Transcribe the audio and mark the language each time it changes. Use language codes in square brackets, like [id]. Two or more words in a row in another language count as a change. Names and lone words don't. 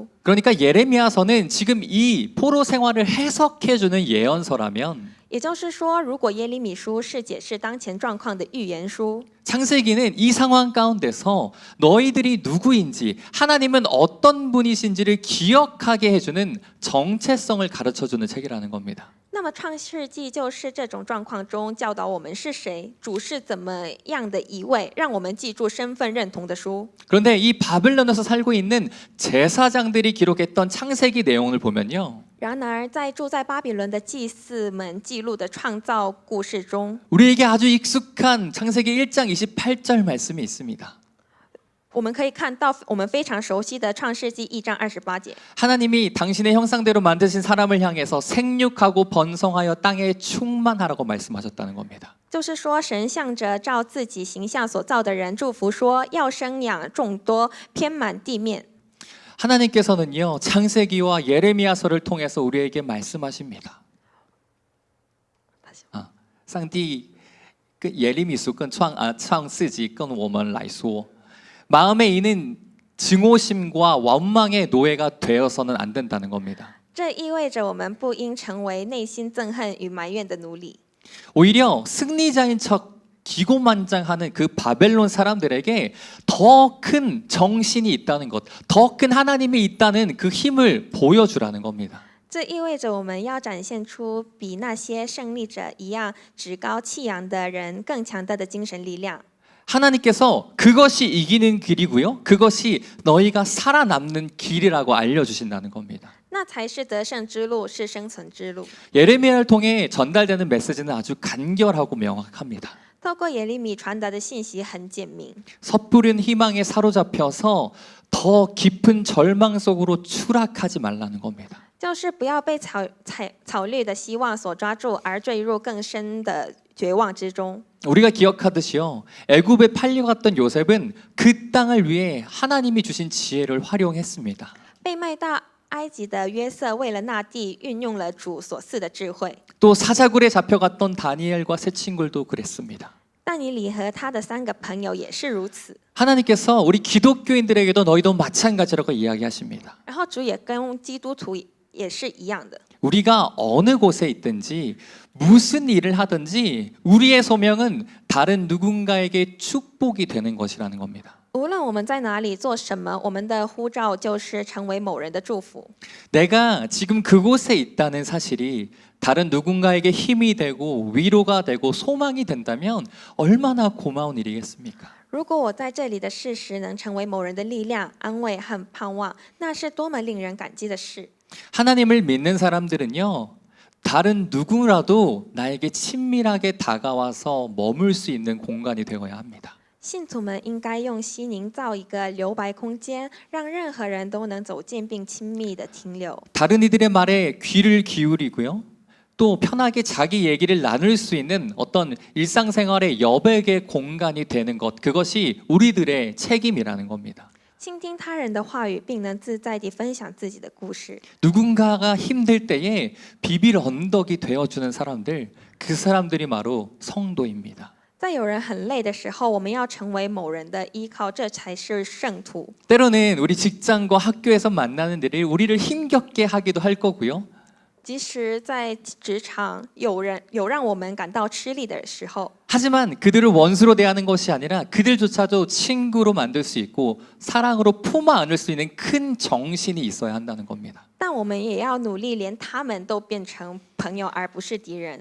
[ko] 그러니까 예레미야서는 지금 이 포로 생활을 해석해주는 예언서라면 [zh] 也就是说，如果耶利米书是解释当前状况的预言书， [ko] 창세기는 이 상황 가운데서 너희들이 누구인지 하나님은 어떤 분이신지를 기억하게 해주는 정체성을 가르쳐주는 책이라는 겁니다. [zh] 那么《创世纪》就是这种状况中教导我们是谁，主是怎么样的一位，让我们记住身份认同的书。 [ko] 그런데 이 바벨론에서 살고 있는 제사장들이 기록했던 창세기 내용을 보면요, [zh] 然而，在住在巴比伦的祭司们记录的创造故事中， [ko] 우리에게 아주 익숙한 창세기 1장 28절 말씀이 있습니다. [zh] 我们可以看到我们非常熟悉的《创世纪》1章28节。 [ko] 하나님이 당신의 형상대로 만드신 사람을 향해서 생육하고 번성하여 땅에 충만하라고 말씀하셨다는 겁니다. [zh] 就是说，神向着照自己形象所造的人祝福說，要生養眾多，遍滿地面。 [ko] 하나님께서는요, 창세기와 예레미야서를 통해서 우리에게 말씀하십니다. [zh] 上帝跟耶利米书跟创世纪跟我们来说 [ko] 마음에 있는 증오심과 원망의 노예가 되어서는 안 된다는 겁니다. [zh] 这意味着我们不应成为内心憎恨与埋怨的奴隶。 [ko] 오히려 승리자인 척 기고만장하는 그 바벨론 사람들에게 더 큰 정신이 있다는 것, 더 큰 하나님이 있다는 그 힘을 보여주라는 겁니다. [zh] 这意味着我们要展现出比那些胜利者一样趾高气扬的人更强大的精神力量。 [ko] 하나님께서 그것이 이기는 길이고요, 그것이 너희가 살아남는 길이라고 알려주신다는 겁니다. [zh] 那才是得胜之路，是生存之路。 [ko] 예레미야를 통해 전달되는 메시지는 아주 간결하고 명확합니다. [zh] 透过耶利米传达的信息很简明， [ko] 섣부른 희망에 사로잡혀서 더 깊은 절망 속으로 추락하지 말라는 겁니다. [zh] 就是不要被草绿的希望所抓住，而坠入更深的绝望之中。 [ko] 우리가 기억하듯이요, 애굽에 팔려갔던 요셉은 그 땅을 위해 하나님이 주신 지혜를 활용했습니다. [zh] 被卖到埃及的约瑟为了那地运用了主所赐的智慧。 [ko] 또 사자굴에 잡혀갔던 다니엘과 세 친구도 그랬습니다. [zh] 但尼里和他的3个朋友也是如此。 [ko] 하나님께서 우리 기독교인들에게도 너희도 마찬가지라고 이야기하십니다. [zh] 然后主也跟基督徒也是一样的。 [ko] 우리가 어느 곳에 있든지 무슨 일을 하든지 우리의 소명은 다른 누군가에게 축복이 되는 것이라는 겁니다. [zh] 无论我们在哪里做什么，我们的呼召就是成为某人的祝福。 [ko] 내가 지금 그곳에 있다는 사실이 다른 누군가에게 힘이 되고 위로가 되고 소망이 된다면 얼마나 고마운 일이겠습니까? [zh] 如果我在这里的事实能成为某人的力量、安慰和盼望，那是多么令人感激的事。 [ko] 하나님을 믿는 사람들은요, 다른 누구라도 나에게 친밀하게 다가와서 머물 수 있는 공간이 되어야 합니다. [zh] 信徒们应该用心营造一个留白空间，让任何人都能走进并亲密地停留。 [ko] 다른 이들의 말에 귀를 기울이고요. 또 편하게 자기 얘기를 나눌 수 있는 어떤 일상생활의 여백의 공간이 되는 것, 그것이 우리들의 책임이라는 겁니다. [zh] 倾听他人的话语，并能自在地分享自己的故事。 [ko] 누군가가 힘들 때에 비빌 언덕이 되어주는 사람들, 그 사람들이 바로 성도입니다. [zh] 在有人很累的时候，我们要成为某人的依靠，这才是圣徒。 [ko] 때로는 우리 직장과 학교에서 만나는 일이 우리를 힘겹게 하기도 할 거고요. [zh] 即使在职场有让我们感到吃力的时候， [ko] 하지만 그들을 원수로 대하는 것이 아니라 그들조차도 친구로 만들 수 있고 사랑으로 품어 안을 수 있는 큰 정신이 있어야 한다는 겁니다. [zh] 但我们也要努力，连他们都变成朋友，而不是敌人。